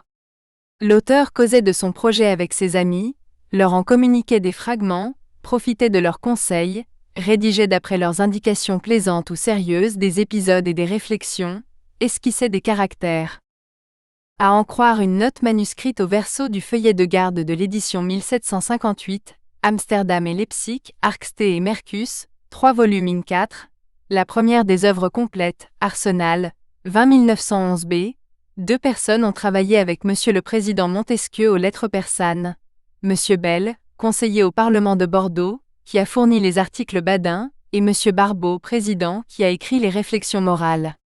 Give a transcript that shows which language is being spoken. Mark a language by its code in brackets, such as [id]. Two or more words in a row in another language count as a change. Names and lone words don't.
[fr] L'auteur causait de son projet avec ses amis, leur en communiquait des fragments, profitait de leurs conseils, rédigeait d'après leurs indications plaisantes ou sérieuses des épisodes et des réflexions, esquissait des caractères. À en croire une note manuscrite au verso du feuillet de garde de l'édition 1758, Amsterdam et Leipzig, Arxté et Mercus, 3 volumes in 4, la première des œuvres complètes, Arsenal, 20 911b, 2 personnes ont travaillé avec Monsieur le Président Montesquieu aux lettres persanes. Monsieur Bell, conseiller au Parlement de Bordeaux, qui a fourni les articles Badin, et Monsieur Barbeau, président, qui a écrit les réflexions morales.